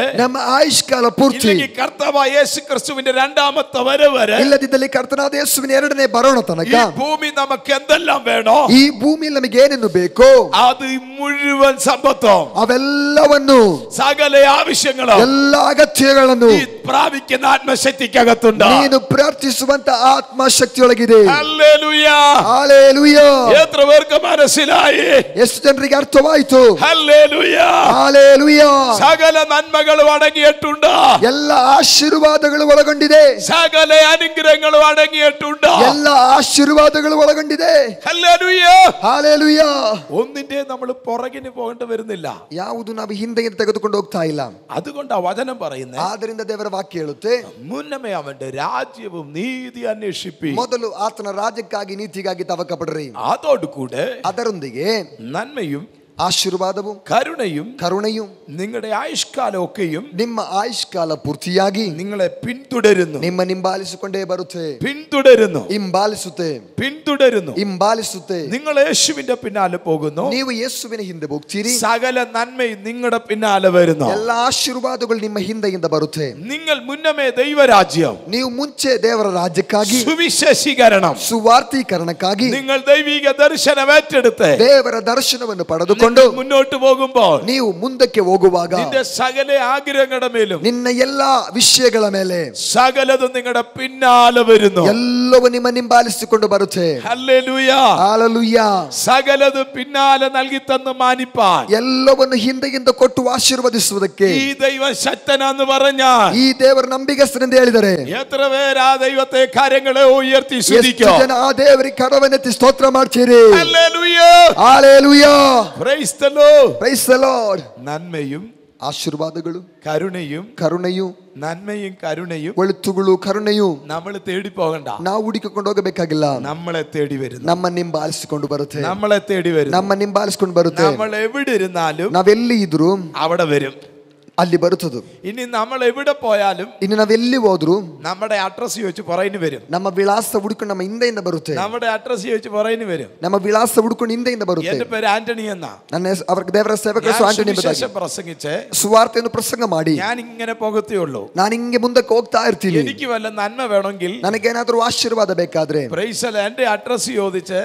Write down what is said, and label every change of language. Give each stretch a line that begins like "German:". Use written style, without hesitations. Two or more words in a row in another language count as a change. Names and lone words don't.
Kannada: ನಮ್ಮ ಆಯುಷ್ಕಾಲ ಪೂರ್ತಿ,
Malayalam: ഇല്ലെങ്കിൽ കർത്താവായ യേശു ക്രിസ്തുവിന്റെ രണ്ടാമത്തെ വരവ് വരെ,
Kannada: ಇಲ್ಲದಿದ್ದಲ್ಲಿ ಕರ್ತನಾದ ಯೇಸುವಿನ ಎರಡನೇ ಬರೋಣ ತನಕ
Malayalam: ഈ ഭൂമി നമുക്ക് എന്തെല്ലാം വേണോ,
Kannada: ಈ ಭೂಮಿಯಲ್ಲಿ ನಮಗೆ ಏನೇನು ಬೇಕೋ
Malayalam: അത് മുഴുവൻ സമ്പത്തും,
Kannada: ಅವೆಲ್ಲವನ್ನು,
Malayalam: സകല ആവശ്യങ്ങളും
Kannada: ಎಲ್ಲ ಅಗತ್ಯಗಳನ್ನು
Malayalam: ഈ പ്രാപിക്കുന്ന ആത്മശക്തിക്കകത്തുണ്ട്.
Kannada: ನೀನು ಪ್ರಾರ್ಥಿಸುವಂತ ಆತ್ಮಶಕ್ತಿಯೊಳಗಿದೆ.
Malayalam: ഹല്ലേലൂയ.
Kannada: ಹಾಲೆಲೂಯಾ.
Malayalam: എത്ര പേർക്ക് മനസ്സിലായി?
Kannada: ಎಷ್ಟು ಜನರಿಗೆ ಅರ್ಥವಾಯಿತು?
Malayalam: ഹല്ലേലൂയ.
Kannada: ಹಾಲೆಲೂಯಾ.
Malayalam: സകല നന്മകളും അടങ്ങിയിട്ടുണ്ട്,
Kannada: ಎಲ್ಲ ಆಶೀರ್ವಾದಗಳು ಒಳಗೊಂಡಿದೆ,
Malayalam: സകല അനുഗ്രഹങ്ങളും അടങ്ങിയിട്ടുണ്ട്,
Kannada: ಎಲ್ಲ ಆಶೀರ್ವಾದಗಳು ಒಳಗೊಂಡಿದೆ.
Malayalam: ഹല്ലേലൂയ.
Kannada: ಹಾಲೆಲೂಯಾ.
Malayalam: ഒന്നിന്റെ നമ്മൾ പുറകിന് പോകേണ്ടി വരുന്നില്ല.
Kannada: ಯಾವುದು ನಾವು ಹಿಂದೆಗೆ ತೆಗೆದುಕೊಂಡು ಹೋಗ್ತಾ ಇಲ್ಲ.
Malayalam: അതുകൊണ്ട് ആ വചനം പറയുന്നത്,
Kannada: ಆದ್ದರಿಂದ ದೇವರ ವಾಕ್ಯ ಹೇಳುತ್ತೆ,
Malayalam: മുന്നമേ അവന്റെ രാജ്യവും നീതി അന്വേഷിപ്പി,
Kannada: ಮೊದಲು ಆತನ ರಾಜ್ಯಕ್ಕಾಗಿ ನೀತಿಗಾಗಿ ತವಕ ಪಡ್ರಿ,
Malayalam: അതോടുകൂടെ
Kannada: ಅದರೊಂದಿಗೆ
Malayalam: നന്മയും
Kannada: ಆಶೀರ್ವಾದವು,
Malayalam: കരുണയും
Kannada: ಕರುಣೆಯು
Malayalam: നിങ്ങളുടെ ആയുഷ്കാലമൊക്കെയും
Kannada: ನಿಮ್ಮ ಆಯುಷ್ಕಾಲ ಪೂರ್ತಿಯಾಗಿ
Malayalam: നിങ്ങളെ പിന്തുടരുന്നു.
Kannada: ನಿಮ್ಮ ಹಿಂಬಾಲಿಸಿಕೊಂಡೇ ಬರುತ್ತೆ.
Malayalam: പിന്തുടരുന്നു,
Kannada: ಹಿಂಬಾಲಿಸುತ್ತೆ,
Malayalam: പിന്തുടരുന്നു.
Kannada: ಹಿಂಬಾಲಿಸುತ್ತೆ.
Malayalam: നിങ്ങൾ യേശുവിന്റെ പിന്നാലെ പോകുന്നു,
Kannada: ನೀವು ಯೇಸುವಿನ ಹಿಂದೆ ಹೋಗ್ತೀರಿ,
Malayalam: സകല നന്മയും നിങ്ങളുടെ പിന്നാലെ വരുന്നു.
Kannada: ಎಲ್ಲ ಆಶೀರ್ವಾದಗಳು ನಿಮ್ಮ ಹಿಂದೆಯಿಂದ ಬರುತ್ತೆ.
Malayalam: നിങ്ങൾ മുന്നമേ ദൈവരാജ്യം,
Kannada: ನೀವು ಮುಂಚೆ ದೇವರ ರಾಜ್ಯಕ್ಕಾಗಿ,
Malayalam: സുവിശേഷീകരണം,
Kannada: ಸುವಾರ್ತೀಕರಣಕ್ಕಾಗಿ,
Malayalam: നിങ്ങൾ ദൈവിക ദർശനം ഏറ്റെടുത്ത്
Kannada: ದೇವರ ದರ್ಶನವನ್ನು ಪಡೆದುಕೊಂಡು
Malayalam: മുന്നോട്ട് പോകുമ്പോൾ,
Kannada: ನೀವು ಮುಂದಕ್ಕೆ ಹೋಗುವಾಗ
Malayalam: നിന്റെ സകല ആഗ്രഹങ്ങളുടെ മേലും
Kannada: ನಿನ್ನ ಎಲ್ಲಾ ವಿಷಯಗಳ ಮೇಲೆ
Malayalam: സകലതും നിങ്ങളുടെ പിന്നാലെ വരുന്നു.
Kannada: ಎಲ್ಲವೂ ನಿಮ್ಮ ಹಿಂಬಾಲಿಸಿಕೊಂಡು ಬರುತ್ತೆ.
Malayalam: ഹല്ലേലൂയ.
Kannada: ಹಾಲೆಲೂಯಾ.
Malayalam: സകലതും പിന്നാലെ നൽകി തന്ന് മാനിപ്പാൻ
Kannada: ಎಲ್ಲವನ್ನು ಹಿಂದೆಯಿಂದ ಕೊಟ್ಟು ಆಶೀರ್ವದಿಸುವುದಕ್ಕೆ
Malayalam: ഈ ദൈവം ശക്തനാന്ന് പറഞ്ഞാൽ,
Kannada: ಈ ದೇವರ ನಂಬಿಗಸ್ತನೆಂದು ಹೇಳಿದರೆ,
Malayalam: എത്ര പേര് ആ ദൈവത്തെ കരങ്ങളെ ഉയർത്തി
Kannada: ಎಷ್ಟು
Malayalam: സ്തുതിക്കും?
Kannada: ಜನ ಆ ದೇವರಿಗೆ ಕರವನ್ನೆತ್ತಿ ಸ್ತೋತ್ರ ಮಾಡ್ತೀರಿ?
Malayalam: ഹല്ലേലൂയ.
Kannada: ಹಾಲೆಲೂಯಾ.
English: Praise the Lord. Praise the Lord.
Malayalam: നന്മയും
Kannada: ಆಶೀರ್ವಾದಗಳು,
Malayalam: കരുണയും,
Kannada: ಕರುಣೆಯು,
Malayalam: നന്മയും കരുണയും
Kannada: ಒಳಿತುಗಳು, ಕರುಣೆಯು
Malayalam: നമ്മൾ തേടി പോകണ്ട,
Kannada: ನಾವು ಹುಡುಕಿಕೊಂಡು ಹೋಗಬೇಕಾಗಿಲ್ಲ.
Malayalam: നമ്മളെ തേടി വരുന്നു,
Kannada: ನಮ್ಮನ್ನ ಹಿಂಬಾಲಿಸಿಕೊಂಡು ಬರುತ್ತೆ.
Malayalam: നമ്മളെ തേടി വരുന്നു.
Kannada: ನಮ್ಮನ್ನ ಹಿಂಬಾಲಿಸಿಕೊಂಡು ಬರುತ್ತೆ.
Malayalam: നമ്മൾ എവിടെ ഇരുന്നാലും
Kannada: ನಾವೆಲ್ಲಿ ಇದ್ರು
Malayalam: അവിടെ വരും.
Kannada: ಅಲ್ಲಿ ಬರುತ್ತದೆ.
Malayalam: ഇനി നമ്മൾ എവിടെ പോയാലും
Kannada: ಇನ್ನು ನಾವೆಲ್ಲಿ ಹೋದ್ರು
Malayalam: നമ്മുടെ അഡ്രസ് ചോദിച്ച് പുറകിന് വരും.
Kannada: ನಮ್ಮ ವಿಳಾಸ ಹುಡುಕೊಂಡು ನಮ್ಮ ಹಿಂದೆಯಿಂದ ಬರುತ್ತೆ.
Malayalam: നമ്മുടെ അഡ്രസ് ചോദിച്ച് പുറകിന് വരും.
Kannada: ನಮ್ಮ ವಿಳಾಸ ಹುಡುಕೊಂಡು ಹಿಂದೆಯಿಂದ ಬರುತ್ತೆ.
Malayalam: എന്റെ പേര് ആന്റണി എന്നാ.
Kannada: ನನ್ನ ಅವರ ದೇವರ ಸೇವಕರು ಆಂಟನಿ
Malayalam: സുവിശേഷം പ്രസംഗിച്ച്
Kannada: ಸುವಾರ್ತೆಯನ್ನು ಪ್ರಸಂಗ ಮಾಡಿ
Malayalam: ഞാൻ ഇങ്ങനെ പോകത്തേ ഉള്ളൂ.
Kannada: ನಾನು ಹಿಂಗೆ ಮುಂದಕ್ಕೆ ಹೋಗ್ತಾ ಇರ್ತೀನಿ.
Malayalam: എനിക്ക് വല്ല നന്മ വേണമെങ്കിൽ,
Kannada: ನನಗೇನಾದ್ರೂ ಆಶೀರ್ವಾದ ಬೇಕಾದ್ರೆ,
Malayalam: എന്റെ അഡ്രസ് ചോദിച്ച്